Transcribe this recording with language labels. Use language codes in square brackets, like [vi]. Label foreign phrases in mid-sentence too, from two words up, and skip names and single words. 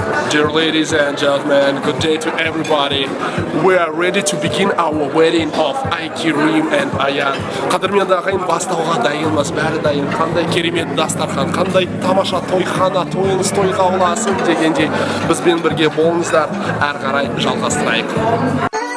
[en] Dear ladies and gentlemen, good day to everybody. We are ready to begin our wedding of Айкерим and Аян. [kk] Қадірменді ағайын, бастауға дайынбыз, бәрі дайын. Қандай керемет дастархан, қандай тамаша тойхана, тойыңыз тойға ұласын дегенде бізбен бірге болыңыздар. Әрі қарай жалғастырайық.